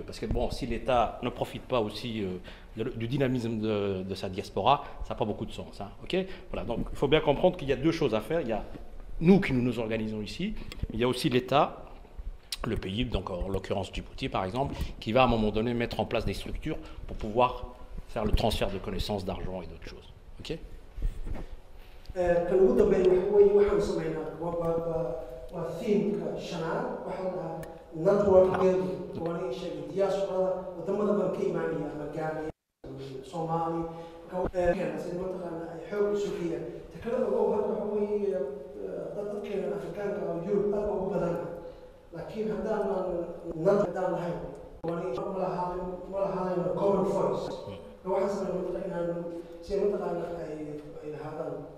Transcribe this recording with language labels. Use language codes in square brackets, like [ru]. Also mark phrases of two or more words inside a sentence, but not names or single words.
[fr] Parce que bon, si l'État ne profite pas aussi du dynamisme de sa diaspora, ça n'a pas beaucoup de sens. Hein, ok, voilà, donc il faut bien comprendre qu'il y a deux choses à faire. Il y a nous qui nous organisons ici, mais il y a aussi l'État, le pays, donc en l'occurrence Djibouti par exemple, qui va à un moment donné mettre en place des structures pour pouvoir faire le transfert de connaissances, d'argent et d'autres choses. Ok. [so] kan ugu dambeeya waxa weeye waxaan sameynaa waa themeka shanaad waxaa la dhahaa network building waan ii sheegay diasporada wadamada baan ka imaanaya ama gaaraya soomaali sida mataqaana ay xoog isu geeyaan takalada ugu hadda waxa weeye dadkeena afrikaanka oo yurub aad ugu badana laakiin haddaan lahayn ma lahayn [en] common voice [so] waxaan sameynaa inaan sida mataqaana ay lahaadaan